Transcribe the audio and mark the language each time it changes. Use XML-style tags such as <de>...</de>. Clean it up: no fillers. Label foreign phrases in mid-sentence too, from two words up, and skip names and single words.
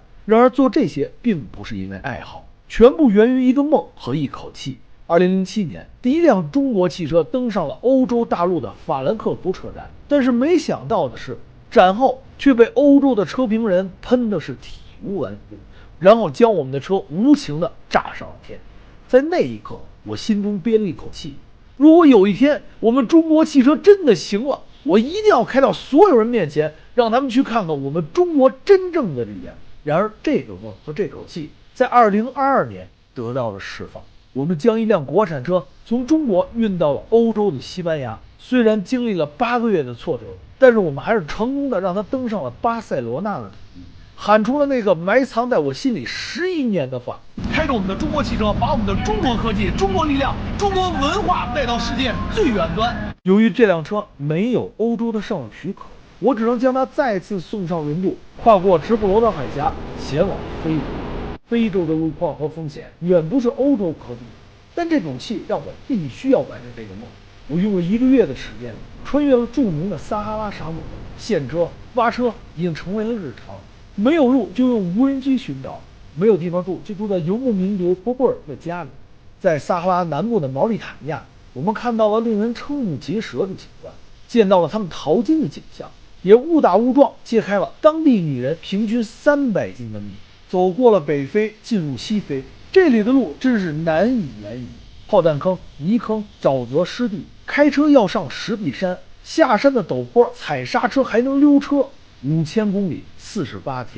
<zh>然而做這些並不是因為愛好，全部源於一個夢和一口氣。2007年，第一輛中國汽車登上了歐洲大陸的法蘭克福車站，但是没想到的是，展後卻被歐洲的車評人噴的是體無完膚，然後將我們的車無情的炸上了天。在那一刻，我心中憋了一口氣，如果有一天我們中國汽车真的行了，我一定要開到所有人面前，讓他們去看看我們中國真正的力量。然而這個夢和這口氣在2022年得到了釋放。我們將一輛國產車從中國運到了歐洲的西班牙，雖然經歷了8 個月的挫折，但是我們還是成功的讓它登上了巴塞羅那的土地，喊出了那個埋藏在我心裡11年的話：開着我們的中國汽車，把我們的中國科技、中國力量、中國文化帶到世界最遠端。由於這輛車沒有歐洲的上路許可，我只能將它再次送上輪渡，跨過直布羅陀海峽，前往非洲。非洲的路況和風險遠不是歐洲可比，但這種氣讓我必須要完成這個夢。我用了1個月的時間，穿越了著名的撒哈拉沙漠，現車、挖車已經成為了日常。沒有路就用無人機尋找，沒有地方住就住在游牧民族波波爾的家裡。在撒哈拉南部的毛里塔尼亞，我們看到了令人瞠目結舌的景觀，見到了他們淘金的景象，也誤打誤撞揭開了當地女人平均300斤的秘密。走過了北非，進入西非，這裡的路真是難以言喻。炮彈坑、泥坑、沼澤濕地，開車要上石壁山，下山的陡坡，踩剎車還能溜車，5000公里，48天。</zh>